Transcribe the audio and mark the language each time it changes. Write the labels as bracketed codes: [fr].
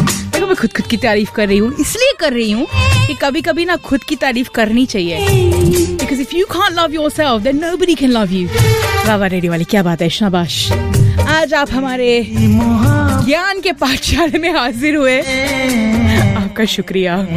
[hi] देखो मैं खुद खुद की तारीफ कर रही हूँ, इसलिए कर रही हूँ कि कभी कभी ना खुद की तारीफ करनी चाहिए। [en] Because if you can't love yourself, then nobody can love you. [hi] Wawa radio वाली क्या बात है, शाबाश। आज आप हमारे ज्ञान के पाठशाला में हाजिर हुए, आपका शुक्रिया।